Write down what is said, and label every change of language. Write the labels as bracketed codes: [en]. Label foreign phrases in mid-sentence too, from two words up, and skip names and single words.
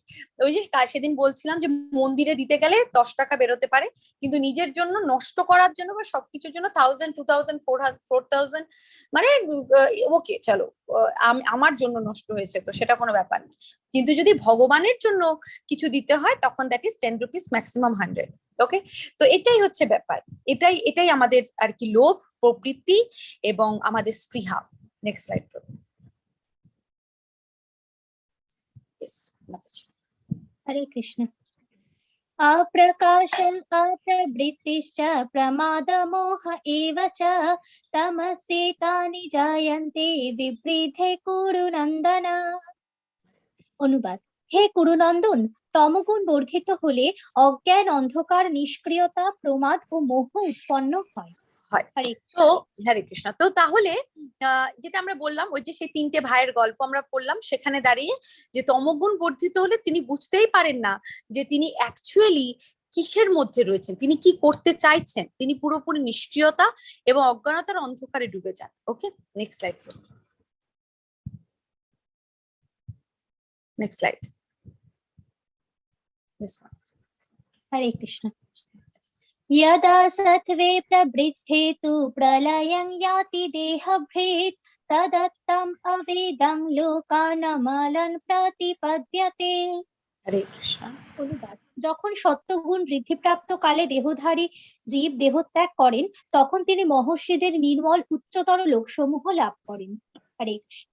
[bn] ওই যে সেদিন বলছিলাম যে মন্দিরে দিতে গেলে 10 টাকা বেরোতে পারে, কিন্তু নিজের জন্য নষ্ট করার জন্য বা সবকিছুর জন্য 1000, 2000, 4000 মানে ওকে চলো আমার জন্য নষ্ট হয়েছে তো সেটা কোনো ব্যাপার না, কিন্তু যদি ভগবানের জন্য কিছু দিতে হয় তখন [en] that is 10 rupees, [bn] ম্যাক্সিমাম 100। ওকে, তো এটাই হচ্ছে ব্যাপার, এটাই আমাদের আর কি লোভ প্রবৃত্তি এবং আমাদের স্পৃহা। [en] next slide. [bn] হরে কৃষ্ণ। [sa] अप्रकाशम् अप्रवृत्तिश्च प्रमादमोह एव च तमसि तानि जायन्ते विवृद्धे कुरुनन्दन। [bn] অনুবাদ, হে কুরুনন্দন, তমগুণ বর্ধিত হলে অজ্ঞান, অন্ধকার, নিষ্ক্রিয়তা, প্রমাদ ও মোহ উৎপন্ন হয়। তো হরে কৃষ্ণ। তো তাহলে যেটা আমরা বললাম ওই যে সেই 3টে ভাইয়ের গল্প আমরা পড়লাম, সেখানে দাঁড়িয়ে যে তমগুণ বর্ধিত হলে তিনি বুঝতেই পারেন না যে তিনি অ্যাকচুয়ালি কিসের মধ্যে রয়েছেন, তিনি কি করতে চাইছেন, তিনি পুরোপুরি নিষ্ক্রিয়তা এবং অজ্ঞানতার অন্ধকারে ডুবে যান। [en] okay, next slide. next slide. [bn] হরে কৃষ্ণ। [sa] यदा सत्त्वे प्रवृद्धे तु प्रलयं याति देहभृत् तदत्तम् अवेदं लोकानमलं प्रतिपद्यते। [bn] হরে কৃষ্ণ। অনুবাদ, যখন সত্যগুণ বৃদ্ধিপ্রাপ্ত কালে দেহধারী জীব দেহত্যাগ করেন তখন তিনি মহর্ষিদের নির্মল উচ্চতর লোকসমূহ লাভ করেন। হরে কৃষ্ণ।